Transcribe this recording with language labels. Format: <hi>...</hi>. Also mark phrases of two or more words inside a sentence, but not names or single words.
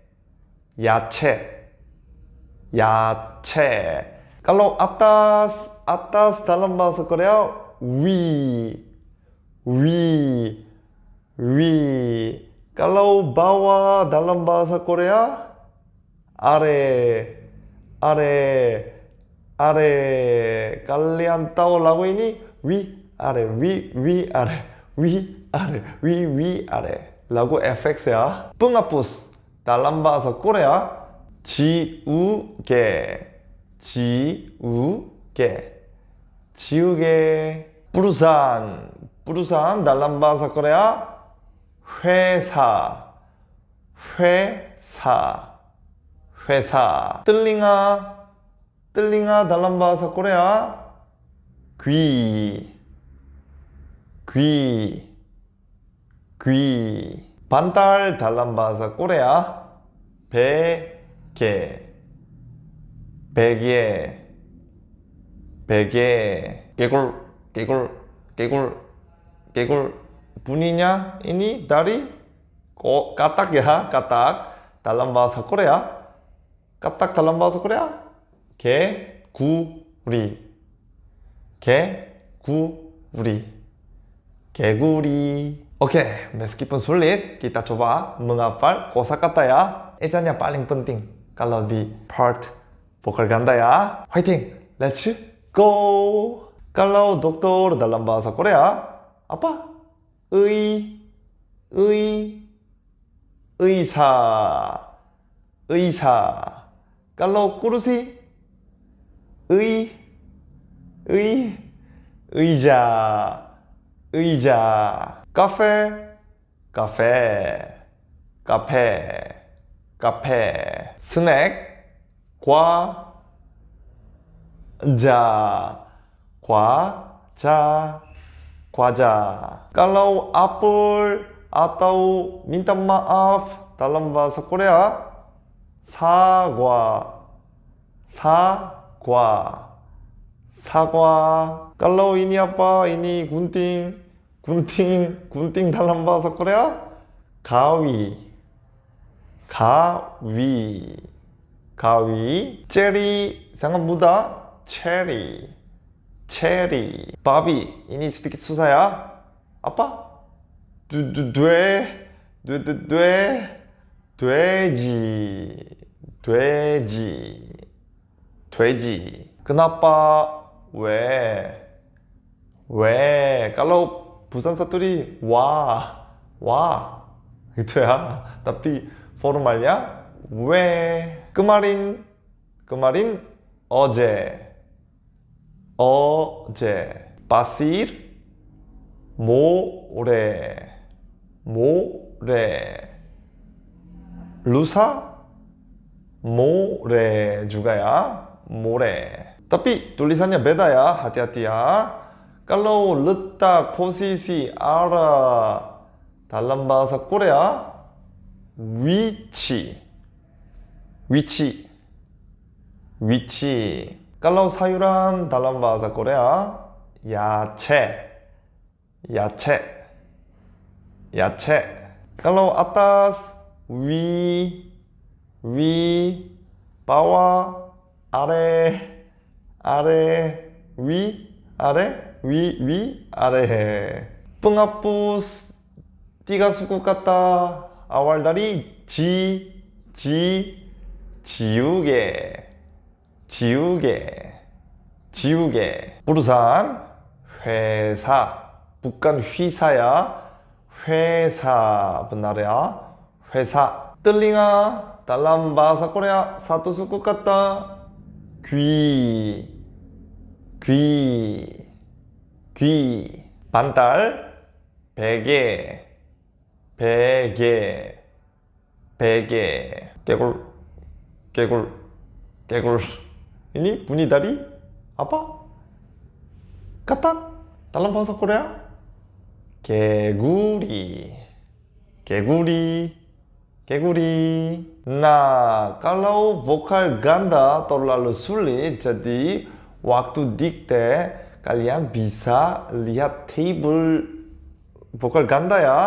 <id>Kalau atas dalam bahasa Korea, 위. Kalau bawah dalam bahasa Korea, 아래. Kalian tahu lagu ini?</id> <ko>위, 아래.</ko> <id>Lagu FX ya. Penghapus dalam bahasa Korea, 지우개. Perusahaan dalam bahasa Korea, 회사. telinga dalam bahasa Korea, 귀. bantal dalam bahasa Korea,</id> <ko>베개. 개굴.</ko> <id>bunyinya ini dari katak ya, katak dalam bahasa Korea. katak dalam bahasa Korea, 개구리. Oke, meskipun sulit, kita coba menghafal kosakata ya. Ejanya paling penting kalau di part vokal ganda ya.</id> <en>Fighting, let's go.</en> <id>Kalau dokter dalam bahasa Korea, apa?</id> <ko>의사.</ko> <id>Kalau kursi,</id> <ko>의자. 카페. 스낵, 과자. Kalau apel atau minta maaf dalam bahasa Korea, 사과.</ko> <id>Kalau ini apa? Ini gunting dalam bahasa Korea, 가위. Cherry sangat mudah, cherry. 바비, ini sedikit susah ya. Apa?</id> <ko>돼지.</ko> <id>Kenapa? 왜? Kalau</id> <ko>부산 사투리 와</ko> <id>itu ya. Tapi formalnya 왜? kemarin 어제. pasir, 모래. lusa, 모래 juga ya.</id> <ko>모래.</ko> <id>Tapi tulisannya beda ya, hati-hati ya. Kalau letak, posisi, arah dalam bahasa Korea, 위치. Kalau sayuran dalam bahasa Korea, 야채. Kalau atas, 위, bawah,</id> <ko>아래, 아래, 위, 아래, 위, 아래.</ko> <id>pengapus tiga suku kata awal dari</id> <ko>지우개, 지우개. 부르산, 회사. bukan 휘사야.</ko> <id>회사 benar ya. 회사. telinga dalam bahasa Korea satu suku kata</id> <ko>귀, 귀.</ko> <id>bantal,</id> <ko>베개, 개굴.</ko> <id>ini bunyi dari apa? kata dalam bahasa Korea 개구리. Nah, kalau vokal ganda terlalu sulit, jadi waktu dikte kalian bisa lihat table vokal ganda ya.</id>